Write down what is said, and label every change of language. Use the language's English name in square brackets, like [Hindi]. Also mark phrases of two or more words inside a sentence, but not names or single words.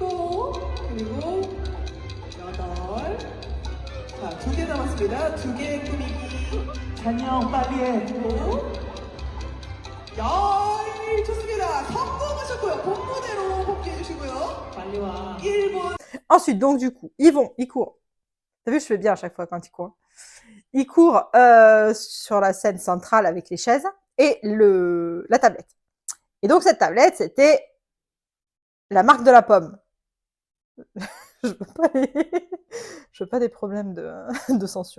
[Korean] 그리고 8. 자, 2개 남았습니다. 2개 꾸미기. 잔영 빨리 해. 야, 좋습니다. 성공하셨고요. 본문대로 복귀해 주시고요. 빨리 와. 1분. [French] Ensuite, donc du coup, ils courent. T'as vu, je fais bien à chaque fois quand ils courent. Ils courent sur la scène centrale avec les chaises et la tablette. Et donc cette tablette, c'était la marque de la pomme. Je veux pas des problèmes de censure.